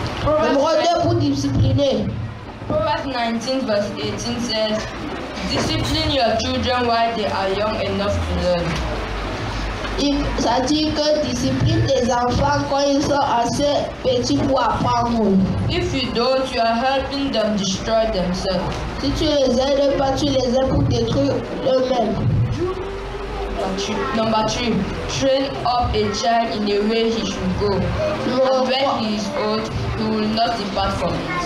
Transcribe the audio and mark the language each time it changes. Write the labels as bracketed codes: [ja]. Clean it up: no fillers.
[fr] Numéro 2, pour discipliner. [en] Proverbs 19 verse 18 says, discipline your children while they are young enough to learn. [fr] Ça dit que discipline les enfants quand ils sont assez petits pour apprendre. [en] If you don't, you are helping them destroy themselves. [fr] Si tu les aides pas, tu les aides pour détruire eux-mêmes. [en] Number 3, train up a child in the way he should go. And when he is old, he will not depart from it.